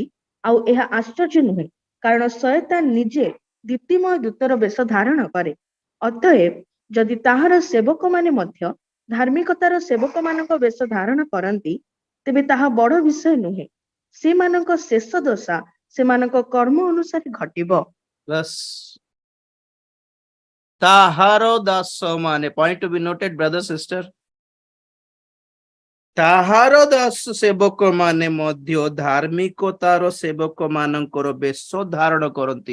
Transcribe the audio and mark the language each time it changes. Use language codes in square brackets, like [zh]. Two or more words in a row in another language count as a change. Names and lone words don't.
[or] ଆଉ ଏହା ଆଶ୍ଚର୍ଯ୍ୟ ନୁହେଁ, କାରଣ ଶୟତାନ ନିଜେ ଦୀପ୍ତିମୟ ଦୂତର ବେଶ ଧାରଣ କରେ। ଅତଏବ ଯଦି ତାହାର ସେବକମାନେ ମଧ୍ୟ ଧାର୍ମିକତାର ସେବକମାନଙ୍କ ବେଶ ଧାରଣ କରନ୍ତି, ତେବେ ତାହା ବଡ଼ ବିଷୟ ନୁହେଁ। ସେମାନଙ୍କ ଶେଷ ଦଶା ସେମାନଙ୍କ କର୍ମ ଅନୁସାରେ ଘଟିବ। ବସ୍ ତାହାର ଦାସ ମାନେ, [en] point to be noted brother sister, [or] ତାହାର ଦାସ ସେବକ ମାନେ ମଧ୍ୟ ଧାର୍ମିକତାର ସେବକ ମାନଙ୍କର ବେଶ ଧାରଣ କରନ୍ତି।